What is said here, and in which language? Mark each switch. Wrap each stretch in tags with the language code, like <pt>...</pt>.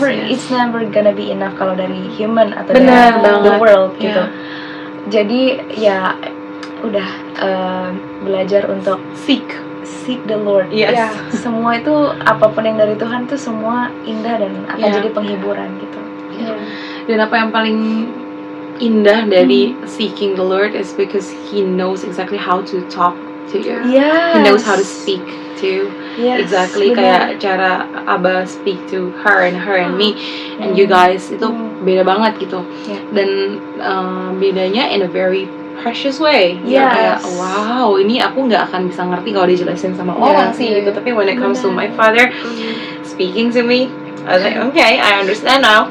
<en>It's never gonna be enough</en> <id>kalau dari</id> <en>human atau dari the world gitu.</en> <id>Jadi ya udah belajar untuk</id> <en>seek the Lord.</en> <id>Semua itu apapun yang dari Tuhan itu semua indah dan akan jadi penghiburan gitu. Dan apa yang paling indah dari</id> <en>seeking the Lord is because He knows exactly how to talk to you. He knows how to speak to exactly</en> <id>kayak cara</id> <en>Abba speak to her and me and you guys</en> <id>itu beda banget gitu. Dan bedanya</id> <en>in a very precious way.</en> <id>Kayak wow, ini aku nggak akan bisa ngerti kalau dijelasin sama orang sih gitu.</id> <en>Tapi when it comes to my father speaking to me, I was like, okay, I understand now.</en>